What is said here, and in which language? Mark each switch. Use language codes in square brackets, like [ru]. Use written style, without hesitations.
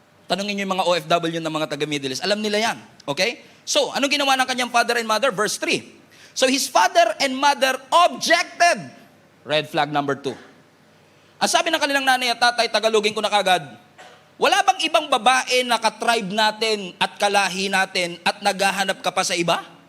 [tl] Tanungin niyo yung mga OFW ng mga taga-Middle East. Alam nila yan. Okay? So, anong ginawa ng kanyang [en] father and mother? [tl] Verse 3. [en] So, his father and mother objected. Red flag number 2. [tl] Ang sabi ng kanilang nanay at tatay, tagalogin ko na kagad, wala bang ibang babae na ka-tribe natin at kalahi natin at naghahanap ka pa sa iba?